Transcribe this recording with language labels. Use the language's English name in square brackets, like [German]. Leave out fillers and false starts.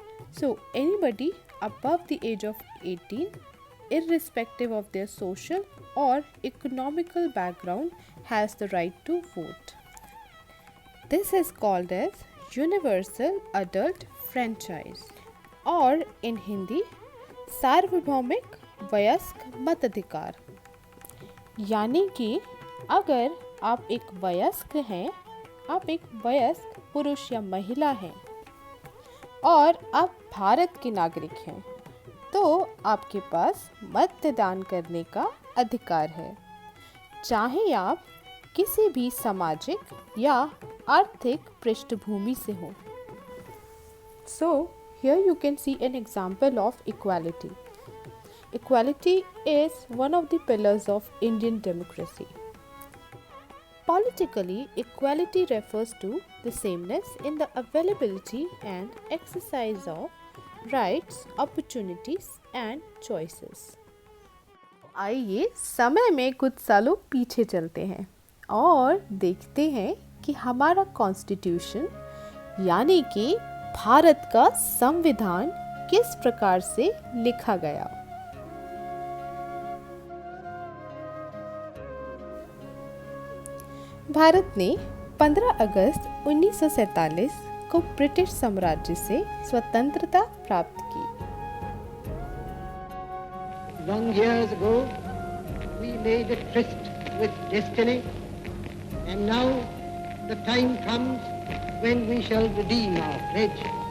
[English] So anybody above the age of 18, irrespective of their social or economical background, has the right to vote. This is called as universal adult franchise [Hindi] और [English] in Hindi [Hindi] सार्वभौमिक वयस्क मताधिकार. यानी कि अगर आप एक वयस्क हैं, आप एक वयस्क पुरुष या महिला हैं और आप भारत के नागरिक हैं, तो आपके पास मतदान करने का अधिकार है, चाहे आप किसी भी सामाजिक या आर्थिक पृष्ठभूमि से हो. [English] So, here you can see an example of equality. Equality is one of the pillars of Indian democracy. Politically, equality refers to the sameness in the availability and exercise of rights, opportunities and choices. [Hindi] आइए समय में कुछ सालों पीछे चलते हैं और देखते हैं कि हमारा कॉन्स्टिट्यूशन यानी कि भारत का संविधान किस प्रकार से लिखा गया. भारत ने 15 अगस्त 1947 को ब्रिटिश साम्राज्य से स्वतंत्रता प्राप्त की। [English] Long years ago, we made a tryst with destiny, and now the time comes when we shall redeem our pledge.